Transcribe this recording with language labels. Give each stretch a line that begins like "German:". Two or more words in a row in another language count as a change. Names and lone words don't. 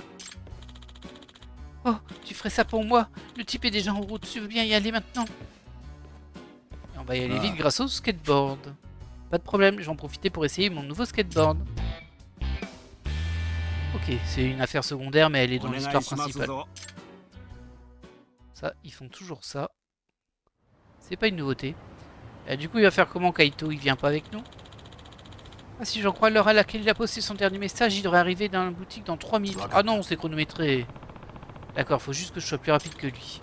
French: Oh, tu ferais ça pour moi? Le type est déjà en route, tu veux bien y aller maintenant? Et on va y aller vite grâce au skateboard. Pas de problème, je vais en profiter pour essayer mon nouveau skateboard. Ok, c'est une affaire secondaire, mais elle est dans
Japanese: お願
French: l'histoire
Japanese: いします
French: principale.
Japanese: ぞ
French: Ça, ils font toujours ça. C'est pas une nouveauté. Et du coup, il va faire comment Kaito? Il vient pas avec nous? Ah, si j'en crois l'heure à laquelle il a posté son dernier message, il devrait arriver dans la boutique dans 3 minutes. Ah non, c'est chronométré. D'accord, faut juste que je sois plus rapide que lui.